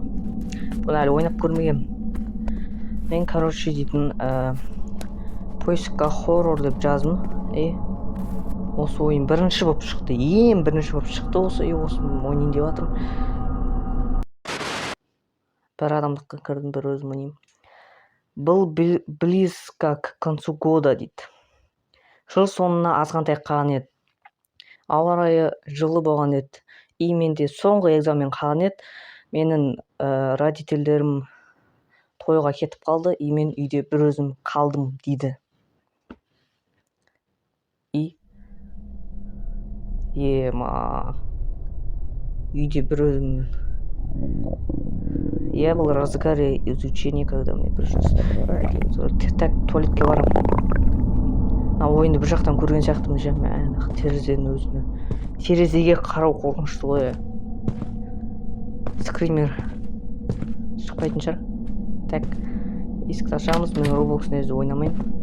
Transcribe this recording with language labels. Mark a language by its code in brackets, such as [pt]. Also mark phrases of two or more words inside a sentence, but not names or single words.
[kk] Бұны әлі ойнап көрмегем. Мен дейтін поискқа хоррор деп жаздым. Осы ойын бірінші болып шықты. Бірінші болып шықты осы. Осы ойнайын деп жатырмын. Бір адамдыққа кірдім, бір өзім ойнаймын. [ru] Был близко к концу года дейді. [kk] Жыл соңына азғантай қалған еді. Ауа райы жылы болған еді. Менде соңғы экзамен қалған еді. Менің родительдерім тойға кетіп қалды. Мен үйде бір өзім қалдым дейді. Үйде бір өзім. [ru] Я был в разгаре изучения, когда мне пришлось. Так, [kk] туалетке барам. Ойынды бір жақтан көрген сияқтымын жаңа терезенің өзіне. Терезеге қарау қорқынышты ғой. Скример шықпайтын шығар. Так, есікті ашамыз. Мен Roblox негізі ойнамаймын.